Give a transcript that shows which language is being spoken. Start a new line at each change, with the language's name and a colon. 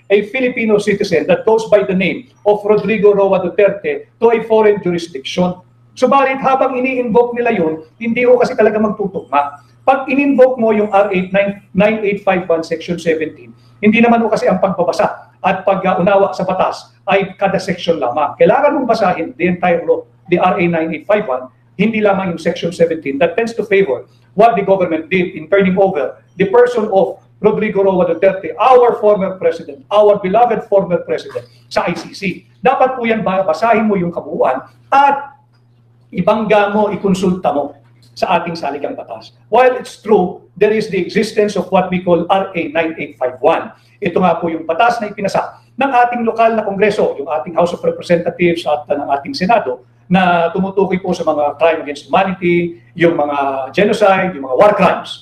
English: a Filipino citizen that goes by the name of Rodrigo Roa Duterte to a foreign jurisdiction.
Filipino: Subalit habang ini-invoke nila yun, hindi ko kasi talaga magtutugma. Pag in-invoke mo yung RA 9851 Section 17, hindi naman ko kasi ang pagbabasa at pag-unawa sa batas ay kada section lamang. Kailangan mong basahin
English: the entire law, the RA 9851,
Filipino: hindi lamang yung Section 17
English: that tends to favor what the government did in turning over the person of Rodrigo Roa Duterte, our former president,
Filipino: our beloved former president, sa ICC. Dapat po yan basahin mo yung kabuuan at ibangga mo, ikonsulta mo sa ating saligang batas.
English: While it's true, there is the existence of what we call RA 9851.
Filipino: Ito nga po yung batas na ipinasa ng ating lokal na kongreso, yung ating House of Representatives at ng ating Senado, na tumutukoy po sa mga crime against humanity, yung mga genocide, yung mga war crimes.